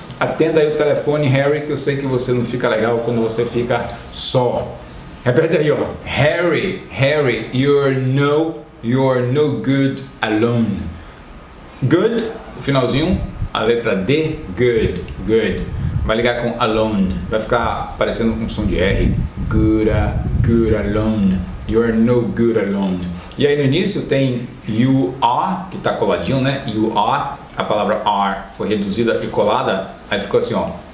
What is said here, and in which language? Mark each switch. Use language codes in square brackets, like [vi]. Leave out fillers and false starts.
[pt] Atenda aí o telefone, Harry, que eu sei que você não fica legal quando você fica só. Repete aí, ó. [en] Harry, you're no good alone. [pt] Good, o finalzinho, a letra D, good. Vai ligar com alone, vai ficar parecendo um som de R. [en] Good alone. You're no good alone. [pt] E aí no início tem [en] you are, [pt] que tá coladinho, né? You are, a palavra are foi reduzida e colada, aí ficou assim, ó.